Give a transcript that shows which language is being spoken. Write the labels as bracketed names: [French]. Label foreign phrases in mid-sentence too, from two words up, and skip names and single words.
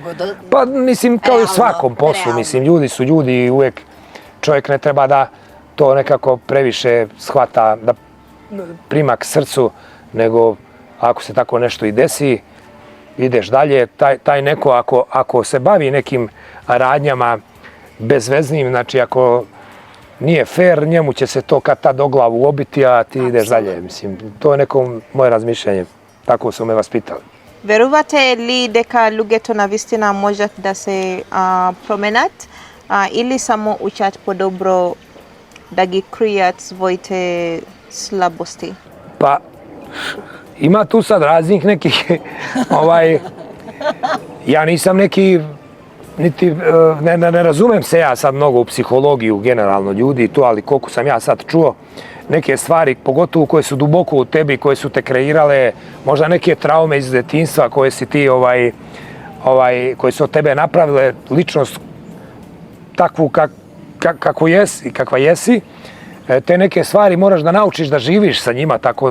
[Serbian] Pa mislim kao i u svakom poslu, mislim ljudi su ljudi i uvijek čovjek ne treba da to nekako previše shvata, da prima k srcu, nego ako se tako nešto i desi, ideš dalje, taj neko ako se bavi nekim radnjama bezveznim, znači ako nije fair, njemu će se to kad tad o glavu obiti, a ti ideš dalje, mislim, to je neko moje razmišljanje. Tako su me vaspitali. [Macedonian] Верувате ли дека луѓето навистина можат да се променат или само учат подобро да ги кријат своите слабости? [Serbian] Pa ima tu sad raznih nekih, ja nisam neki, niti, ne razumem se ja sad mnogo u psihologiju generalno ljudi i to, ali koliko sam ja sad čuo, neke stvari, pogotovo koje su duboko u tebi, koje su te kreirale, možda neke traume iz detinjstva koje si ti, koje su od tebe napravile ličnost takvu kakva jesi, te neke stvari moraš da naučiš da živiš sa njima tako.